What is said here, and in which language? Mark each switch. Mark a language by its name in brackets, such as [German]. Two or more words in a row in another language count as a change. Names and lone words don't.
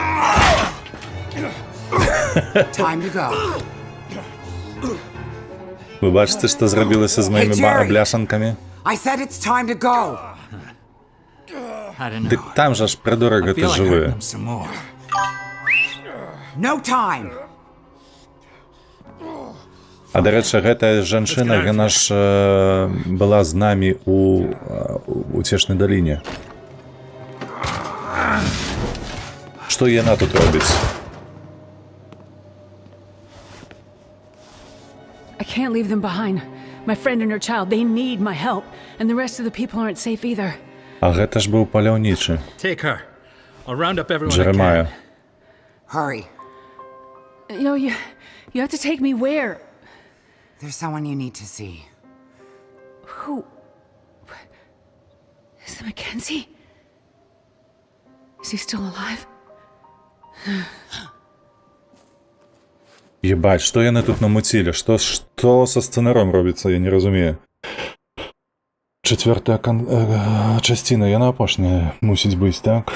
[English] Time to go. [Belarusian] Вы бачите, што зрабілася з маімі [English] Jerry! [Belarusian] бляшанкамі? [English] I said it's time to go. I don't know. [Belarusian] Дык там жа ж прыдурак [English] I [Belarusian] гэты [English] feel like [Belarusian] жывы. [English] hurting him some more. No time. [Belarusian] А дарэчы, гэтая жанчына, яна ж была з намі у Уцешнай даліне. Што яна тут робіць? [English] I can't leave them behind. My friend and her child, they need my help, and the rest of the people aren't safe either. [Belarusian] А гэта ж быў паляўнічы, [English] Take her. I'll round up everyone I [Belarusian] Джеремая. [English] can. Hurry. You have to take me where? There's someone you need to see. Who? Is it Mackenzie? Is he still alive? [Belarusian] Ебать, што яны тут намуцілі? Што са сцэнаром робіцца, я не разумею. Чацвёртая часціна, яна апошняя мусіць быць, так?